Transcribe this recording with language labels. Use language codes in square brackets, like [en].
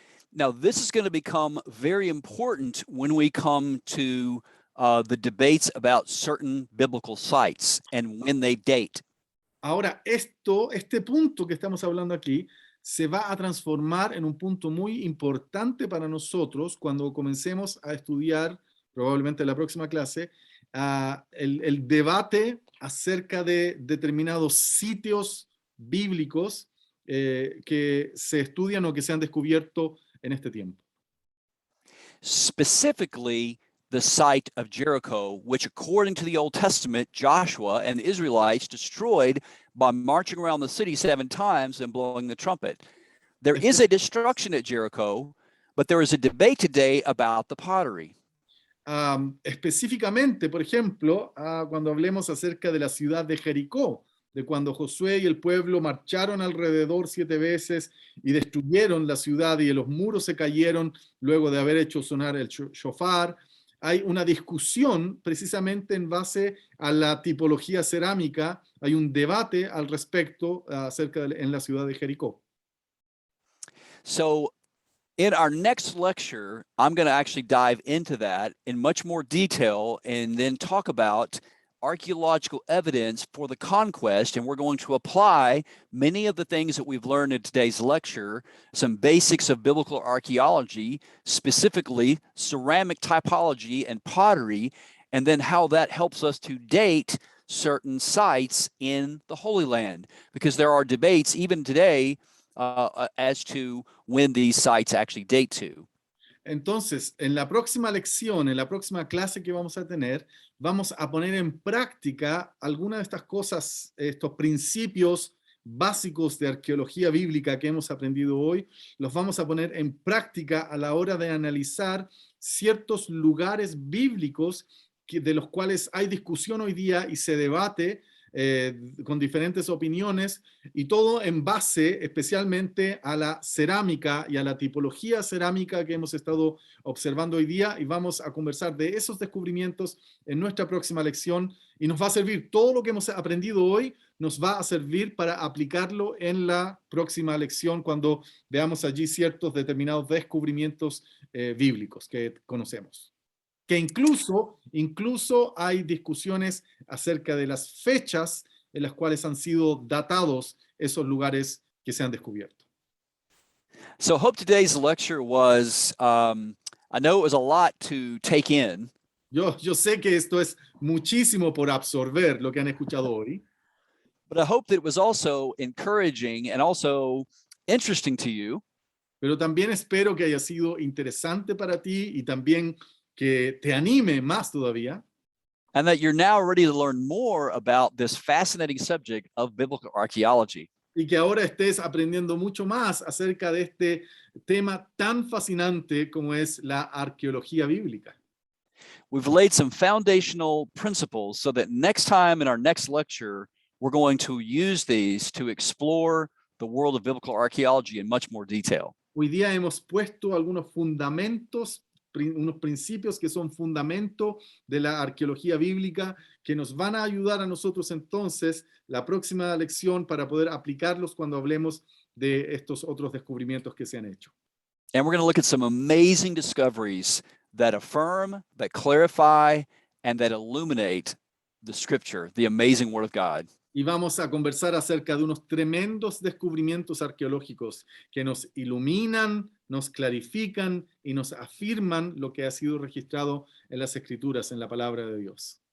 [en] Now, this is going to become very important when we come to the debates about certain biblical sites and when they date. [es] Ahora, este punto que estamos hablando aquí se va a transformar en un punto muy importante para nosotros cuando comencemos a estudiar, probablemente en la próxima clase, el debate acerca de determinados sitios bíblicos que se estudian o que se han descubierto en este tiempo. [en] Specifically, the site of Jericho, which according to the Old Testament, Joshua and the Israelites destroyed by marching around the city 7 times and blowing the trumpet. There is a destruction at Jericho, but there is a debate today about the pottery. [es] Específicamente, por ejemplo, cuando hablemos acerca de la ciudad de Jericó, de cuando Josué y el pueblo marcharon alrededor 7 veces y destruyeron la ciudad y los muros se cayeron luego de haber hecho sonar el shofar. Hay una discusión precisamente en base a la tipología cerámica, hay un debate al respecto en la ciudad de Jericó. [en] So, in our next lecture, I'm going to actually dive into that in much more detail and then talk about archaeological evidence for the conquest. And we're going to apply many of the things that we've learned in today's lecture, some basics of biblical archaeology, specifically ceramic typology and pottery, and then how that helps us to date certain sites in the Holy Land, because there are debates even today as to when these sites actually date to. [es] Entonces, en la próxima lección, en la próxima clase que vamos a tener, vamos a poner en práctica algunas de estas cosas, estos principios básicos de arqueología bíblica que hemos aprendido hoy, los vamos a poner en práctica a la hora de analizar ciertos lugares bíblicos de los cuales hay discusión hoy día y se debate con diferentes opiniones, y todo en base especialmente a la cerámica y a la tipología cerámica que hemos estado observando hoy día, y vamos a conversar de esos descubrimientos en nuestra próxima lección, y nos va a servir todo lo que hemos aprendido hoy, nos va a servir para aplicarlo en la próxima lección cuando veamos allí ciertos determinados descubrimientos bíblicos que conocemos. Que incluso hay discusiones acerca de las fechas en las cuales han sido datados esos lugares que se han descubierto. [en] So I hope today's lecture was, I know it was a lot to take in, [es] Yo sé que esto es muchísimo por absorber lo que han escuchado hoy, [en] but I hope that it was also encouraging and also interesting to you, [es] pero también espero que haya sido interesante para ti y también que te anime más todavía [en] and that you're now ready to learn more about this fascinating subject of biblical archaeology. [es] y que ahora estés aprendiendo mucho más acerca de este tema tan fascinante como es la arqueología bíblica. [en] We've laid some foundational principles so that next time in our next lecture, we're going to use these to explore the world of biblical archaeology in much more detail. [es] Hoy día hemos puesto algunos fundamentos, unos principios que son fundamento de la arqueología bíblica que nos van a ayudar a nosotros entonces la próxima lección para poder aplicarlos cuando hablemos de estos otros descubrimientos que se han hecho. [en] And we're going to look at some amazing discoveries that affirm, that clarify, and that illuminate the scripture, the amazing word of God. [es] Y vamos a conversar acerca de unos tremendos descubrimientos arqueológicos que nos iluminan, nos clarifican y nos afirman lo que ha sido registrado en las Escrituras, en la palabra de Dios.